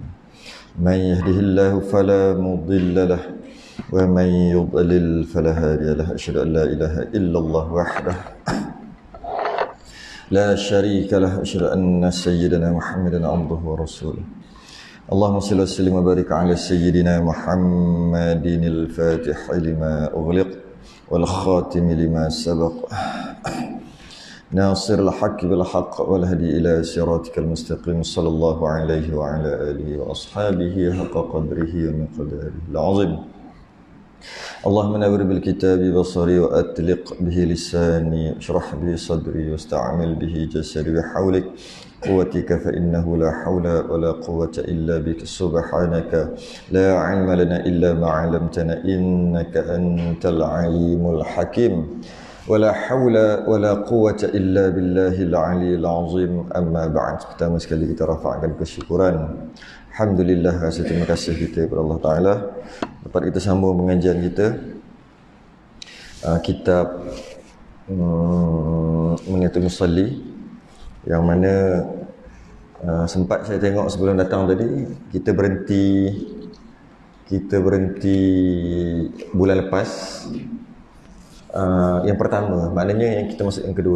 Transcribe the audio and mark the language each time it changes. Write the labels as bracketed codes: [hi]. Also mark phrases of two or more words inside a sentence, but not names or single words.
[ar] من يهده الله فلا مضل له ومن يضلل فلا هادي له. أشهد أن لا إله إلا الله وحده لا شريك له. أشهد أن سيدنا محمدا عبده ورسوله. اللهم صل وسلم وبارك على سيدنا محمد الفاتح لما أغلق والخاتم لما سبق ناصر الحق بالحق والهادي إلى صراطك المستقيم صلى الله عليه وعلى آله وأصحابه حق قدره ومقداره العظيم. اللهم نور بالكتاب بصري وأطلق به لساني واشرح به صدري واستعمل به جسدي بحولك وقوتك فإنه لا حول ولا قوة إلا بك سبحانك لا علم لنا إلا ما علمتنا إنك أنت العليم الحكيم ولا حول ولا قوة إلا بالله العلي العظيم. أما بعد. [ms] Pertama sekali kita rafa'kan kesyukuran, alhamdulillah, rasa terima kasih kita kepada Allah Taala dapat kita sambung pengajian kita kitab Mengatur Musalli, yang mana sempat saya tengok sebelum datang tadi kita berhenti bulan lepas, yang pertama, maknanya yang kita masuk yang kedua.